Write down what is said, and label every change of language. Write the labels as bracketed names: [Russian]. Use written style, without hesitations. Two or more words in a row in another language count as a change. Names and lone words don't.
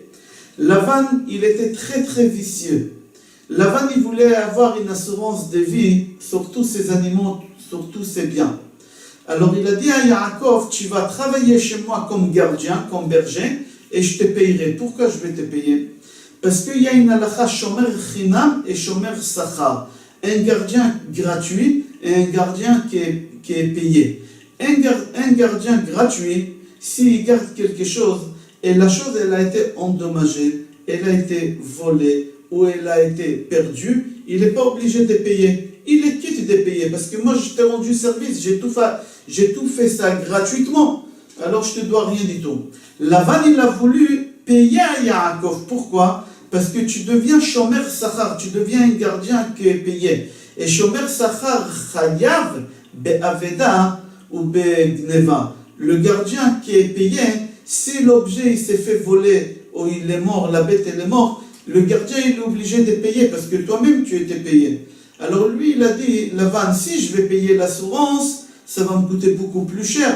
[French] Lavan, il était très très vicieux. Lavan, il voulait avoir une assurance de vie sur tous ses animaux, sur tous ses biens. Alors il a dit à Yaakov, tu vas travailler chez moi comme gardien, comme berger, et je te payerai. Pourquoi je vais te payer? Parce qu'il y a une halakha [Hebrew] שומר חינם [French] et [Hebrew] שומר שכר. [French] Un gardien gratuit et un gardien qui est payé. Un gardien gratuit, s'il garde quelque chose, et la chose elle a été endommagée, elle a été volée, ou elle a été perdue, il n'est pas obligé de payer. Il est quitte de payer, parce que moi je t'ai rendu service, j'ai tout fait ça gratuitement, alors je ne te dois rien du tout. Lavan il a voulu payer à Yaakov. Pourquoi? Parce que tu deviens [Hebrew] שומר שכר, [French] tu deviens un gardien qui est payé. [Hebrew] Et שומר שכר חייב באבידה ou be'gneva. [French] Le gardien qui est payé, si l'objet il s'est fait voler ou il est mort, la bête elle est morte, le gardien il est obligé de payer parce que toi-même tu étais payé. Alors lui il a dit, Lavan, si je vais payer l'assurance, ça va me coûter beaucoup plus cher.